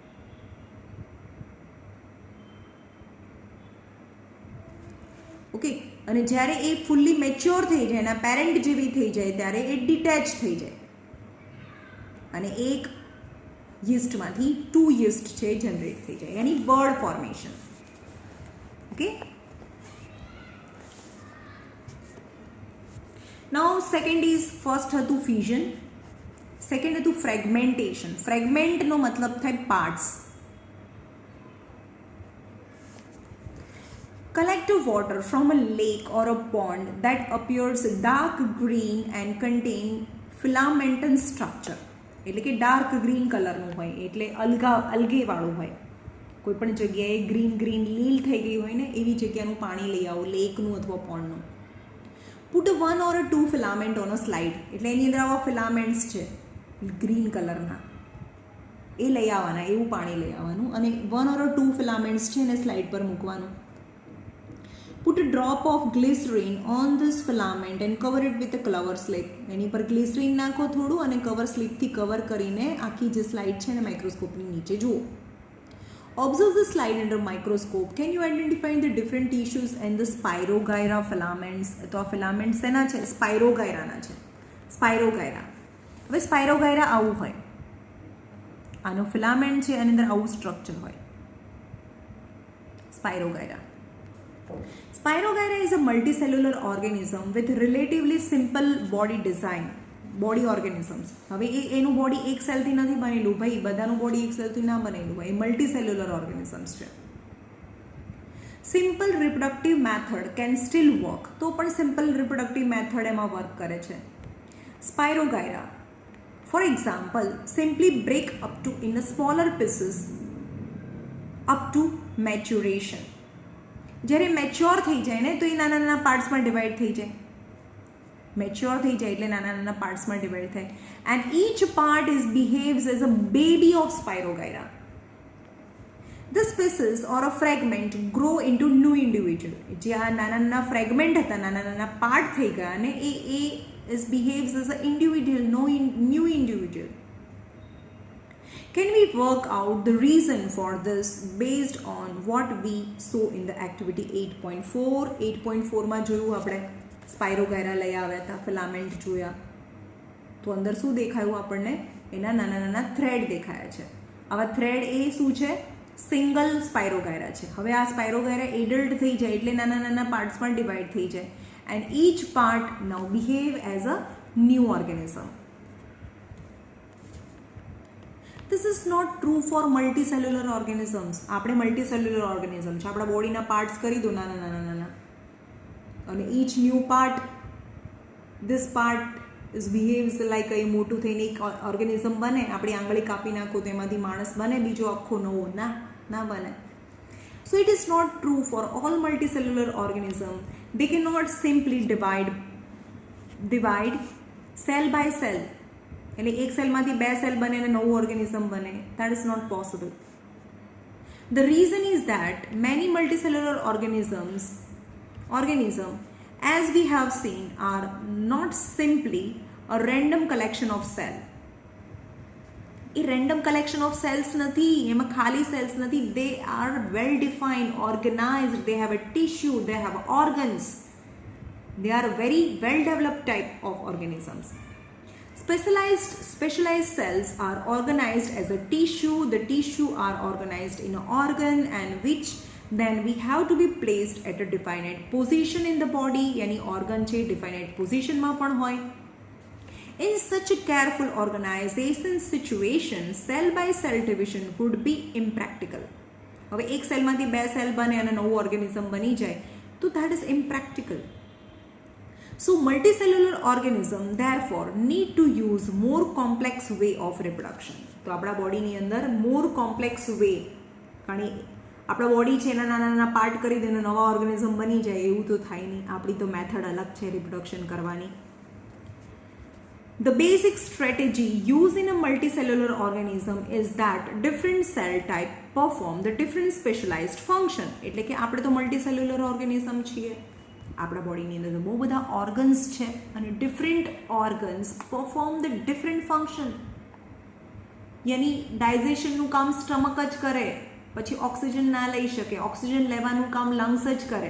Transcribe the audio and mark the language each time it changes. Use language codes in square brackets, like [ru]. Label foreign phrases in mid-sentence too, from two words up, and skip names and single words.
[gu] ઓકે, અને જ્યારે એ [en] fully mature [gu] થઈ જાય, એના પેરેન્ટ જેવી થઈ જાય, ત્યારે એ ડિટેચ થઈ જાય અને એક યીસ્ટમાંથી 2 યીસ્ટ છે જનરેટ થઈ જાય, યાની [en] bud formation. [gu] ઓકે, [en] now second is, [gu] ફર્સ્ટ હતું ફ્યુઝન, સેકન્ડ હતું ફ્રેગમેન્ટેશન. ફ્રેગમેન્ટનો મતલબ થાય પાર્ટ્સ. [en] Collect water from a lake or a pond that appears dark green and contain filamentous structure. [gu] એટલે કે [en] dark green [gu] કલરનું હોય, એટલે અલગેવાળું હોય. કોઈ પણ જગ્યાએ ગ્રીન લીલ થઈ ગઈ હોય ને એવી જગ્યાનું પાણી લઈ આવો, લેકનું અથવા પોન્ડનું. [en] put 1 or 2 filament on a slide, [gu] એટલે એની અંદર આવા ફિલામેન્ટ્સ છે ગ્રીન કલરના, એ લઈ આવવાના, એવું પાણી લઈ આવવાનું અને [en] 1 or 2 filaments [gu] છે એને સ્લાઇડ પર મૂકવાનું. [en] Put a drop of glycerine on this filament and cover it with a cover slip. [gu] એની પર ગ્લિસરીન નાખો થોડું અને કવર સ્લીપથી કવર કરીને આખી જે સ્લાઇડ છે એને માઇક્રોસ્કોપની નીચે જુઓ. [en] Observe the slide under microscope. Can you identify the different tissues and the spirogyra filaments? [gu] તો આ ફિલામેન્ટ્સ એના છે, સ્પાયરોગાયરાના છે, સ્પાયરોગાયરા. હવે સ્પાયરોગાયરા આવું હોય, આનો ફિલામેન્ટ છે, આની અંદર આવું સ્ટ્રક્ચર હોય, સ્પાયરોગાયરા. [en] Spirogyra is a multicellular organism with relatively simple body design. body organisms, [gu] હવે એનું બોડી એક સેલથી નથી બનેલું ભાઈ, બધાનું બોડી એક સેલથી ના બનેલું હોય, એ [en] multicellular organisms [gu] છે. [en] simple reproductive method can still work, [gu] તો પણ [en] simple reproductive method [gu] એમાં વર્ક કરે છે. [en] Spirogyra for example simply break up to in a smaller pieces up to maturation. [gu] જ્યારે મેચ્યોર થઈ જાય ને તો એ નાના નાના પાર્ટ્સમાં ડિવાઈડ થઈ જાય, મેચ્યોર થઈ જાય એટલે નાના નાના પાર્ટ્સમાં ડિવાઈડ થાય, [en] and each part is behaves as a baby of Spirogyra. The species or a fragment grow into new individual. [gu] જે આ નાના નાના ફ્રેગમેન્ટ હતા, નાના નાના પાર્ટ થઈ ગયા અને એ [en] is behaves as an individual, new individual. Can we work out the reason for this based on what we saw in the activity 8.4? [gu] 8.4 માં જોયું આપણે, સ્પાયરોગાયરા લઈ આવ્યા હતા, ફિલામેન્ટ જોયા, તો અંદર શું દેખાયું આપણને, એના નાના નાના થ્રેડ દેખાયા છે. આવા થ્રેડ એ શું છે, સિંગલ સ્પાયરોગાયરા છે. હવે આ સ્પાયરોગાયરા એડલ્ટ થઈ જાય એટલે નાના નાના પાર્ટ્સમાં ડિવાઈડ થઈ જાય, [en] and each part now behave as a new organism. This is not true for multicellular organisms. [gu] આપણે [en] multicellular organism [gu] છે, આપણા બોડીના પાર્ટ્સ કરી દો નાના નાના નાના, અને [en] each new part, this part is behaves like [gu] એ મોટું થઈને એક ઓર્ગેનિઝમ બને. આપણી આંગળી કાપી નાખો તો એમાંથી માણસ બને બીજો આખો નવો, ના બને. [en] So it is not true for all multicellular organisms. They cannot simply divide cell by cell. [gu] એટલે એક સેલમાંથી 2 સેલ બને અને નવું ઓર્ગેનિઝમ બને. [en] That is not possible. The reason is that many multicellular organisms, as we have seen, are not simply a random collection of cells. [gu] એ [en] random collection of cells [gu] નથી, એમાં ખાલી સેલ્સ નથી. [en] they are well defined, organized, they have a tissue, they have organs, they are very well developed type of organisms. Specialized cells are organized as a tissue. The tissue are organized in an organ and which then we have to be placed at a definite position in the body. [gu] यानी organ છે [en] definite position [gu] માં પણ હોય. [en] In such a careful organization situation, cell by cell division would be impractical. [gu] હવે એક સેલમાંથી 2 સેલ બને અને નવું ઓર્ગેનિઝમ બની જાય તો [en] that is impractical. So multicellular organism therefore need to use more complex way of reproduction. [gu] તો આપણા બોડીની અંદર [en] more complex way, [gu] કારણ આપણા બોડી છે એના નાના નાના પાર્ટ કરી દે નવા ઓર્ગેનિઝમ બની જાય એવું તો થાય નહીં. આપણી તો મેથડ અલગ છે રિપ્રોડક્શન કરવાની. [en] The basic strategy used in a multicellular organism is that different cell type perform the different specialized function. [gu] એટલે કે આપણે તો [en] multicellular organism [gu] છીએ, આપણા બોડીની અંદર બહુ બધા ઓર્ગન્સ છે અને [en] different organs perform the different function. [gu] યાની ડાયજેશનનું કામ સ્ટમક જ કરે, પછી ઓક્સિજન ના લઈ શકે, ઓક્સિજન લેવાનું કામ લંગ્સ જ કરે.